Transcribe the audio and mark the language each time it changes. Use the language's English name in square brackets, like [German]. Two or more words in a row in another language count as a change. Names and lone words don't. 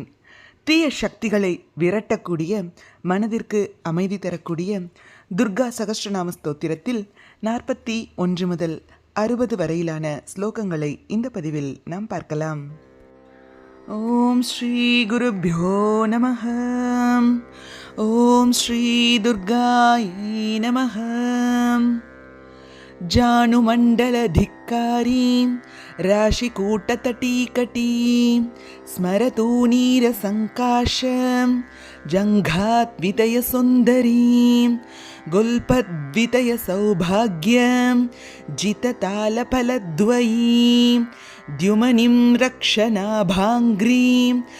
[Tamil] தீய சக்திகளை விரட்டக்கூடிய, மனதிற்கு அமைதி தரக்கூடிய துர்கா சகஸ்ரநாம ஸ்தோத்திரத்தில் 41 முதல் 60 வரையிலான ஸ்லோகங்களை இந்த பதிவில் நாம் பார்க்கலாம். [Sanskrit] ஓம் ஸ்ரீ குருப்யோ நமஹ. ஓம் ஸ்ரீ துர்காயை நமஹ. ಜಾನುಮಂಡಲಧಿಕ್ಕಾರೀಂ ರಾಶಿಕೂಟತಟೀಕಟೀಂ ಸ್ಮರತೂ ನೀರಸಂಕಾಶಂ ಜಂಘಾದ್ವಿತಯಸುಂದರೀಂ ಗುಲ್ಪದ್ವಿತಯಸೌಭಾಗ್ಯಂ ಜಿತತಾಲಫಲದ್ವಯೀಂ ದ್ಯುಮನಿಂ ರಕ್ಷನಾಭಾಂಗ್ರೀಂ